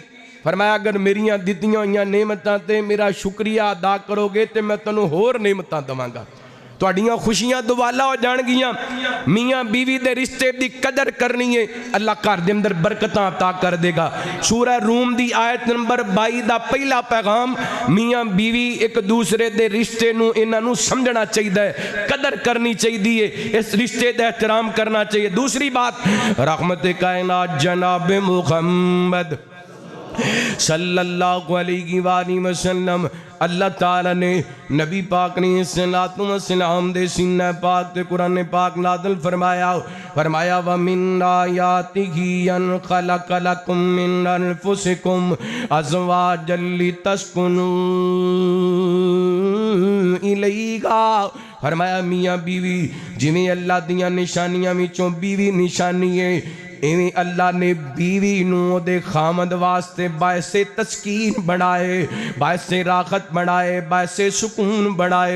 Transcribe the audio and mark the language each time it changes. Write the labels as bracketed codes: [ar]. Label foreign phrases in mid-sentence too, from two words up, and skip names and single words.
[pa] فرمایا اگر میریاں دتیاں ہوئیاں نعمتاں تے میرا شکریہ ادا کرو گے تے میں تینوں ہور نعمتاں دیواں گا، تہاڈیاں خوشیاں دوالا ہو جان گیاں. میاں بیوی دے رشتے دی قدر کرنی اے، اللہ گھر دے اندر برکتاں عطا کر دیگا. سورہ روم دی آیت نمبر 22 دا پہلا پیغام، میاں بیوی اک دوجے دے رشتے نوں اینہاں نوں سمجھنا چاہیدا، قدر کرنی چاہیدی، اس رشتے دا احترام کرنا چاہیدا. دوجی گل، رحمت کائنات جناب محمد [ar] صلى الله عليه وسلم, [pa] اللہ تعالیٰ نے نبی پاک دے سینہ پاک تے قرآن پاک نازل فرمایا. [ar] फरमाया ومن آياته أن خلق لكم من أنفسكم أزواجا لتسكنوا إليها. [pa] فرمایا میاں بیوی جویں اللہ دیاں نشانیاں وچوں بیوی نشانی اے، انویں اللہ نے بیوی نوں خاوند واسطے باعث تسکین بنایا، باعث راحت بنایا، باعث سکون بنایا.